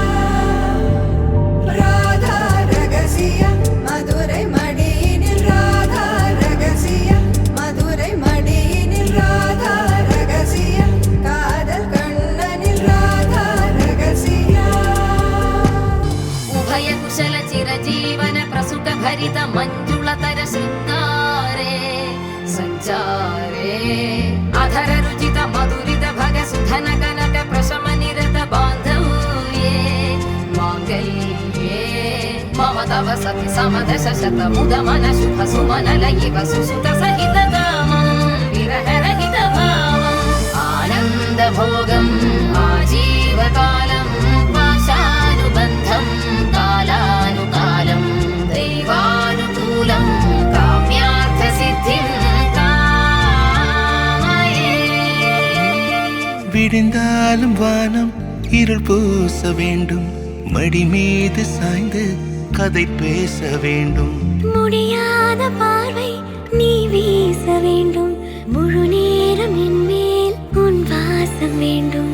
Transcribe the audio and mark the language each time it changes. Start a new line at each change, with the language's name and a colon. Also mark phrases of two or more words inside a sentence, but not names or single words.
Tamil: ராதா ரகசிய, மதுரை மடியினில் ராதா ரகசிய, மதுரை மடியினில் ராதா ரகசிய, காதல் கண்ணனில் ராதா ரகசிய.
Sanskrit: उभय कुशल चिरजीवन प्रसुख भरित मंजुलतर शृंगारे संचारे अधर रुचित मधुरित भग सुधन कनक प्रशम निरत बांधव्ये मांगल्ये मम तव सति समदश शत मुद मन शुभ सुमन लयिव सुसुत सहित कामं विरह रहित भावम् आनंद भोगम् आजीवकालं पाशानुबन्धं कालानुकालम् दैवानुकूलं काम्यार्थसिद्धिं कामये.
Tamil: விடிந்தாலும் வானம் இருள் பூச வேண்டும், மடி மீது சாய்ந்து கதை பேச வேண்டும், முடியாத பார்வை நீ வீச வேண்டும், முழு நேரம் என் மேல் உன் வாசம் வேண்டும்.